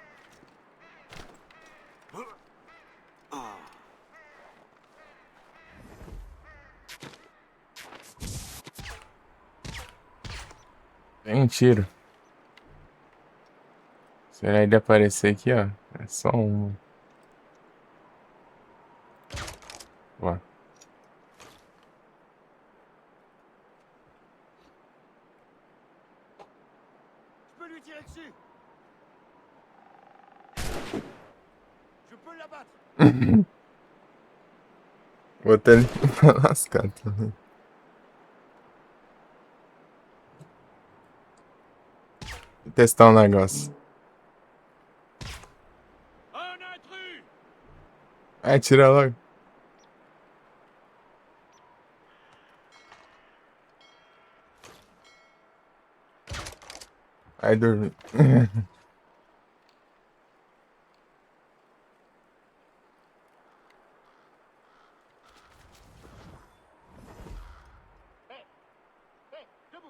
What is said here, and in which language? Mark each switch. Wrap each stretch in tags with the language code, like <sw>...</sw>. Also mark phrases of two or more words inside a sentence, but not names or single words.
<pt>Tem um tiro. Será ele aparecer aqui, ó? É só um. Ó.</pt> <fr>Je peux lui tirer dessus. Je peux l'abattre.</fr> <pt>Vou até ele lascar também. Vou testar um negócio.</pt> <fr>Un intrus!</fr> <pt>Ai, tira logo. Ai, dormi.</pt> <fr>Hé, hé, debout.</fr>